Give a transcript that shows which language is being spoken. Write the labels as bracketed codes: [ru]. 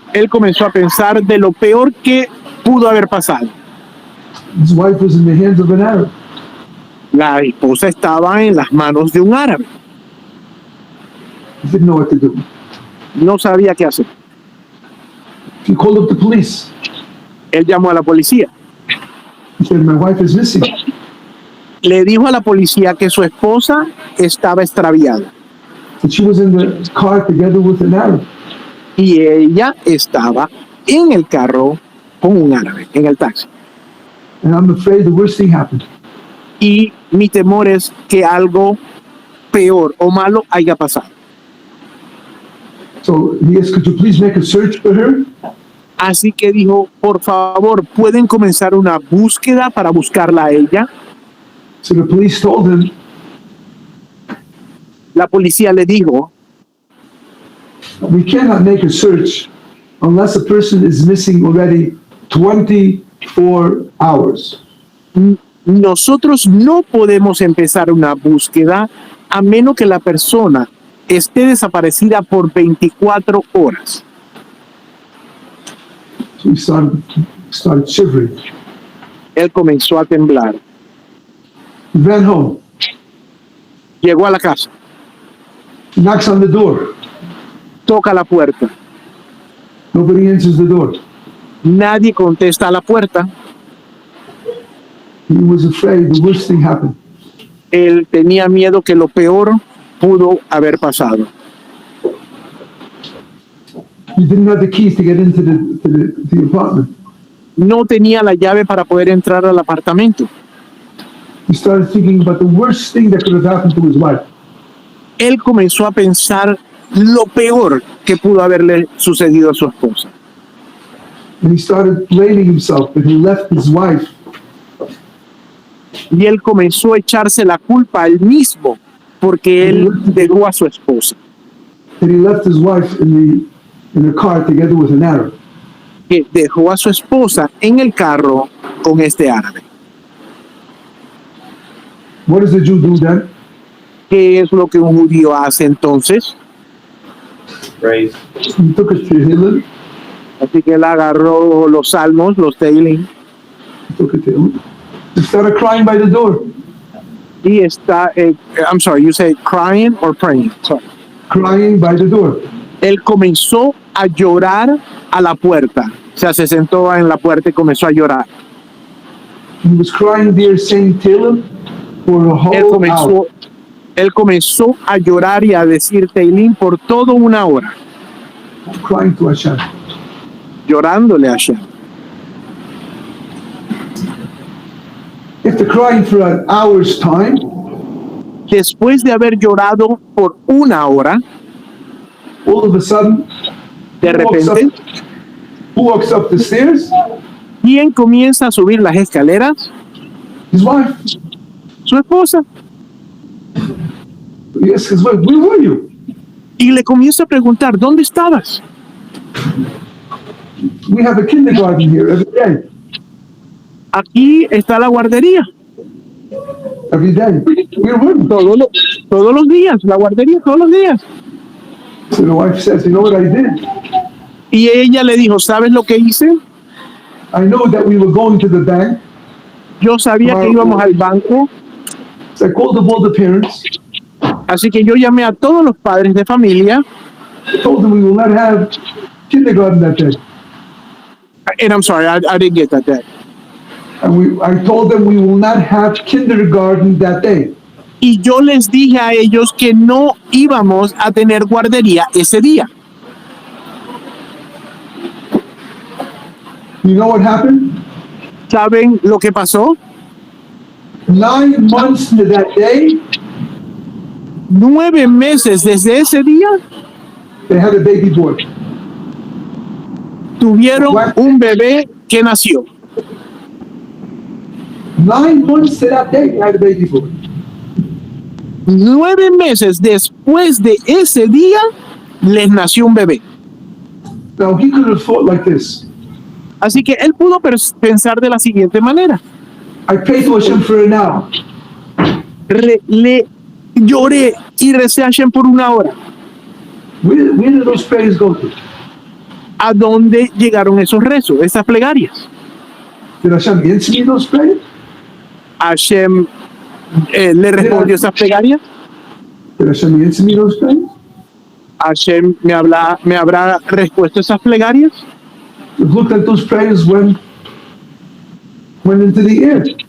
[es] comenzó a pensar de lo peor que pudo haber pasado. [en] His wife was in the hands of an Arab. [es] La esposa estaba en las manos de un árabe. [en] He didn't know what to do. [es] No sabía qué hacer. [en] He called up the police. [es] Él llamó a la policía. [en] He said, my wife is missing. [es] Le dijo a la policía que su esposa estaba extraviada [en] That she was in the car together with an Arab. [es] y ella estaba en el carro con un árabe, en el taxi. [en] And I'm afraid the worst thing happened. [es] Y mi temor es que algo peor o malo haya pasado. [en] So he asked, could you please make a search for her? [es] Así que dijo, por favor, ¿pueden comenzar una búsqueda para buscarla a ella? [en] So the police told him, [es] La policía le dijo, [en] we cannot make a search unless a person is missing already 24 hours. [es] nosotros no podemos empezar una búsqueda a menos que la persona esté desaparecida por 24 horas. [en] So he started shivering. [es] Él comenzó a temblar. [en] He ran home. [es] Llegó a la casa, [en] He knocks on the door. [es] toca la puerta. [en] Nobody answers the door. [es] Nadie contesta a la puerta. [en] He was afraid the worst thing happened. [es] Él tenía miedo que lo peor pudo haber pasado. [en] He didn't have the keys to get into the apartment. [es] No tenía la llave para poder entrar al apartamento. [en] He started thinking about the worst thing that could have happened to his wife. [es] Él comenzó a pensar lo peor que pudo haberle sucedido a su esposa. [en] And he started blaming himself that he left his wife [es] Y él comenzó a echarse la culpa a él mismo porque él dejó a su esposa, [en] that he left his wife in the car together with an Arab. [es] que dejó a su esposa en el carro con este árabe. [en] What does the Jew do then? [es] ¿Qué es lo que un judío hace entonces? [en] Praise. He took it to Hillel. [es] Así que él agarró los salmos, los Tehillim, [en] He took it to Hillel. He started crying by the door. [es] y está, [en] I'm sorry, you say crying or praying? Sorry. Crying by the door. [es] Él comenzó a llorar a la puerta. O sea, se sentó en la puerta y comenzó a llorar. [en] He was crying there saying Tehillim for a [es] Él [en] whole hour. [es] comenzó a llorar y a decir Tehillim por toda una hora, [en] Crying to Hashem. [es] llorándole a Hashem. [en] After crying for an hour's time, [es] Después de haber llorado por una hora, [en] all of a sudden, [es] de repente, [en] who walks up the stairs? [es] ¿quién comienza a subir las escaleras? [en] His wife. [es] Su esposa. [en] Yes, his wife. Where were you? [es] Y le comienza a preguntar, ¿dónde estabas? [en] We have a kindergarten here every day. [es] Aquí está la guardería. [en] Every day. Where were you? [es] Todos los días, la guardería todos los días. [en] So the wife says, you know what I did? [es] Y ella le dijo, ¿sabes lo que hice? [en] I know that we were going to the bank. [es] Yo sabía que íbamos al banco, [en] So I called up all the parents. [es] así que yo llamé a todos los padres de familia. [en] I told them we will not have kindergarten that day. And I'm sorry, I didn't get that day. And I told them we will not have kindergarten that day. [es] Y yo les dije a ellos que no íbamos a tener guardería ese día. [en] You know what happened? [es] ¿Saben lo que pasó? [en] 9 months to that day, [es] 9 meses desde ese día, [en] they had a baby boy. [es] tuvieron un bebé que nació. [en] 9 months to that day, they had a baby boy. [es] 9 meses después de ese día, les nació un bebé. [en] Now he could have thought like this. [es] Así que él pudo pensar de la siguiente manera. [en] I prayed to Hashem for an hour. [es] Le lloré y recé a Hashem por una hora. [en] Where did those prayers go to? [es] ¿A dónde llegaron esos rezos, esas plegarias? [en] Did Hashem answer me those prayers? [es] Hashem le respondió esas plegarias. [en] Did Hashem answer me those prayers? [es] Hashem me habrá respuesto esas plegarias. [en] It looked like those prayers went into the air.